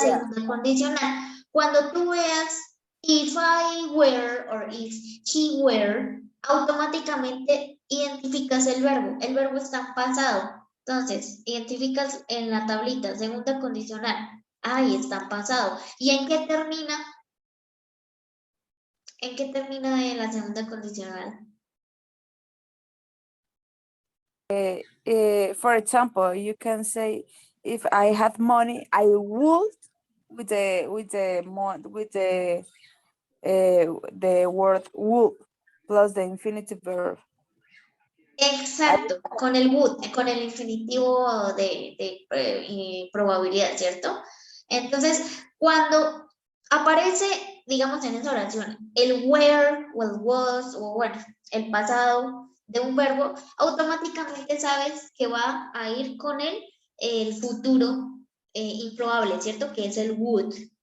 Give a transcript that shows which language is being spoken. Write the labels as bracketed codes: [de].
[es] segunda condicional. Cuando tú veas [en] if I were [es] or [en] if he were, [es] automáticamente identificas el verbo. El verbo está en pasado. Entonces, identificas en la tablita, segunda condicional. Ahí está en pasado. ¿Y en qué termina? ¿En qué termina de la segunda condicional? [en] For example, you can say, if I had money, I would, with the word would plus the infinitive verb. [es] Exacto, con el would, con el infinitivo de probabilidad, ¿cierto? Entonces, cuando aparece, digamos, en esa oración, el were o el was o bueno, el pasado de un verbo, automáticamente sabes que va a ir con el futuro improbable, ¿cierto? Que es el would.